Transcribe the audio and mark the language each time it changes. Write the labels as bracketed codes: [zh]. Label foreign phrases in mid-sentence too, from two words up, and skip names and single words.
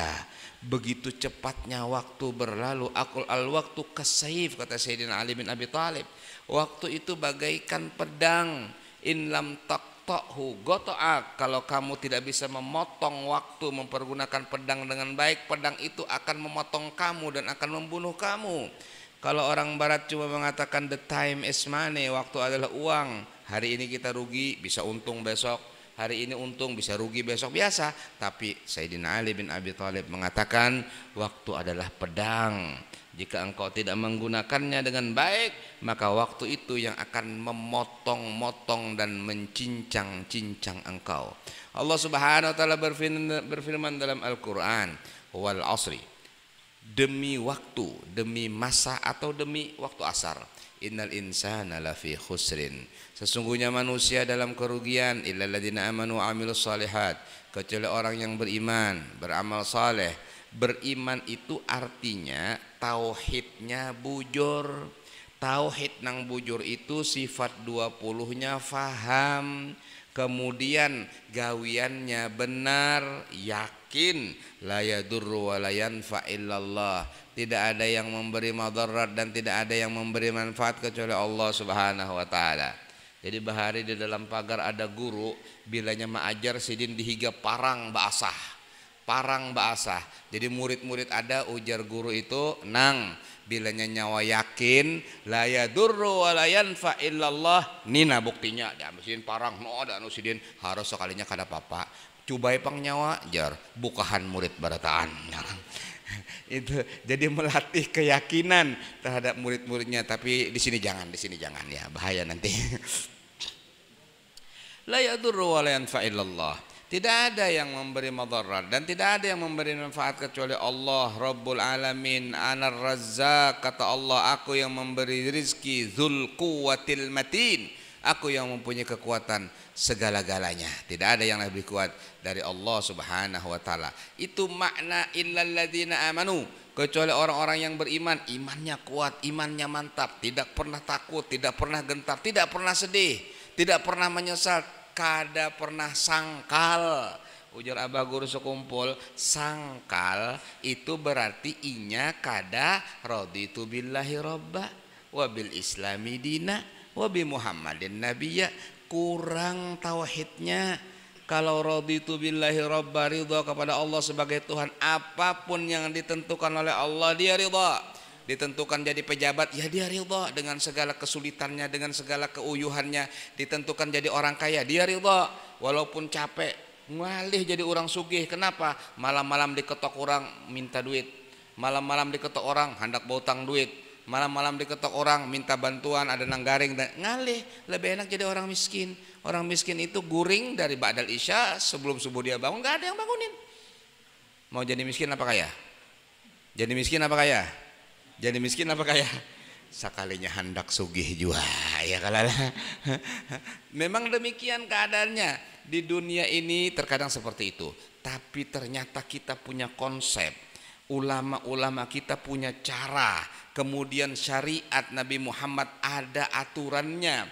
[id] Begitu cepatnya waktu berlalu. [ar] الوقت كالسيف, [id] kata Sayyidina Ali bin Abi Thalib. Waktu itu bagaikan pedang. [ar] إن لم تقطعه قطعك. [id] Kalau kamu tidak bisa memotong waktu, mempergunakan pedang dengan baik, pedang itu akan memotong kamu dan akan membunuh kamu. Kalau orang barat cuma mengatakan [en] the time is money, [id] waktu adalah uang. Hari ini kita rugi, bisa untung besok. Hari ini untung, bisa rugi besok, biasa. Tapi Sayyidina Ali bin Abi Thalib mengatakan waktu adalah pedang. Jika engkau tidak menggunakannya dengan baik, maka waktu itu yang akan memotong-motong dan mencincang-cincang engkau. Allah [ar] سبحانه وتعالى [id] berfirman dalam Al-Qur'an, [ar] والعصر, [id] demi waktu, demi masa atau demi waktu asar. [ar] إن الإنسان لفي خسر, [id] sesungguhnya manusia dalam kerugian, [ar] إلا الذين آمنوا وعملوا الصالحات, [id] kecuali orang yang beriman, beramal saleh. Beriman itu artinya tauhidnya bujur. [bjn] Tauhid nang bujur itu sifat 20-nya faham, kemudian gawiannya benar, yakin, [ar] لا يضر ولا ينفع إلا الله, [id] tidak ada yang memberi madarat dan tidak ada yang memberi manfaat kecuali Allah [ar] سبحانه وتعالى. [bjn] Jadi bahari di dalam pagar ada guru, bilanya ma'ajar sidin dihiga parang basah. Parang basah. Jadi murid-murid ada, ujar guru itu, nang bilanya nyawa yakin, [ar] لا يضر ولا ينفع إلا الله, [bjn] nina buktinya dia mesin parang no ada anu sidin harus sekalinya kada apa-apa. Cubai pang nyawa jar bukahan murid barataan. [id] Itu jadi melatih keyakinan terhadap murid-muridnya. Tapi di sini jangan ya, bahaya nanti. [ar] لا يضر ولا ينفع إلا الله, [id] tidak ada yang memberi madarat dan tidak ada yang memberi manfaat kecuali Allah [ar] رب العالمين. أنا الرزاق, [id] kata Allah, aku yang memberi rizki, [ar] ذو القوة المتين, [id] aku yang mempunyai kekuatan segala-galanya. Tidak ada yang lebih kuat dari Allah [ar] سبحانه وتعالى. [id] Itu makna [ar] إلا الذين آمنوا, [id] kecuali orang-orang yang beriman, imannya kuat, imannya mantap, tidak pernah takut, tidak pernah gentar, tidak pernah sedih, tidak pernah menyesal, [bjn] kada pernah sangkal. Ujar abah guru sekumpul, sangkal itu berarti inya kada [ar] رضيت بالله ربا وبالإسلام دينا وبمحمد نبيا. [id] Kurang tauhidnya. Kalau [ar] رضيت بالله ربا, [id] ridha kepada Allah sebagai Tuhan, apapun yang ditentukan oleh Allah dia ridha. Ditentukan jadi pejabat, ya dia ridha dengan segala kesulitannya, dengan segala keuyuhannya. Ditentukan jadi orang kaya, dia ridha walaupun capek. [bjn] Ngalih jadi orang sugih, kenapa? Malam-malam diketok orang minta duit, malam-malam diketok orang hendak bautang duit, malam-malam diketok orang minta bantuan, ada nang garing, dan ngalih. [id] Lebih enak jadi orang miskin. Orang miskin itu guring dari [ar] بعد العشاء, [id] sebelum subuh dia bangun, gak ada yang bangunin. Mau jadi miskin apa kaya? Jadi miskin apa kaya? Jadi miskin apa kaya? [bjn] Sekalinya hendak sugih jua, ya kalala. [id] Memang demikian keadaannya. Di dunia ini terkadang seperti itu. Tapi ternyata kita punya konsep. Ulama-ulama kita punya cara. Kemudian syariat Nabi Muhammad ada aturannya.